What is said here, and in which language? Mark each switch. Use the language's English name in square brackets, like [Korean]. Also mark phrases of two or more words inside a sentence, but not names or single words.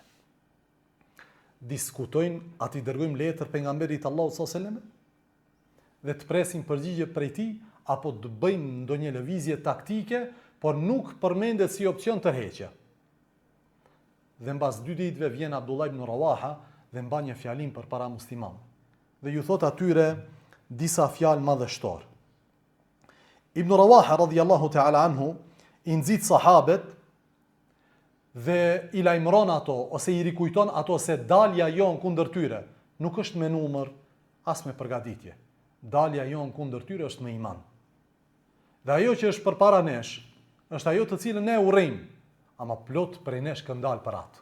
[Albanian] Diskutojnë, ati dërgojmë letër pejgamberit Allahu [Arabic] صلى الله عليه وسلم [Albanian] dhe të presin përgjigje prej tij, apo të bëjmë ndonjë lëvizje taktike, por nuk përmendet si opcion tërheqje. Dhe mbas 2 ditëve vjen Abdullah ibn Rawaha dhe mban një fjalim përpara muslimanëve. Dhe ju thot atyre disa fjalë madhështor. Ibn Rawaha [Arabic] رضي الله تعالى عنه [Albanian] i nxit sahabet dhe i lajmëron ato ose i rikujton ato se dalja jon kundër tyre nuk është me numër as me përgatitje. Dalja jon kundër tyre është me iman. Dhe ajo që është përpara nesh është ajo të cilën ne urrejmë, ama plot prej nesh këndal për atë.